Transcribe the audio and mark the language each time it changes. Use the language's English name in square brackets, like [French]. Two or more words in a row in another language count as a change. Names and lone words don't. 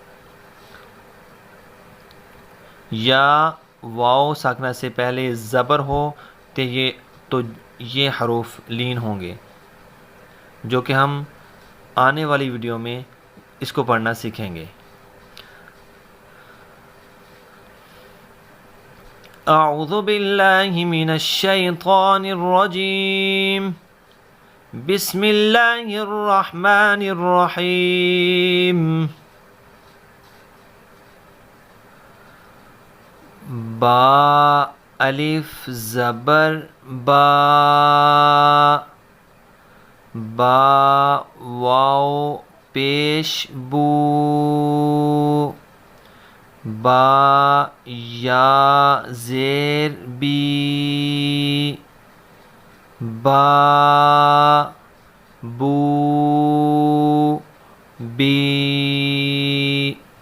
[Urdu] یا واو ساکنہ سے پہلے زبر ہو تو یہ حروف لین ہوں گے، جو کہ ہم آنے والی ویڈیو میں اس کو پڑھنا سیکھیں گے۔ [Arabic] اعوذ باللہ من الشیطان الرجیم، بسم اللہ الرحمن الرحیم۔ [Urdu] با الف زبر با، با واو پیش بو، با یا زیر بی، با بو بی۔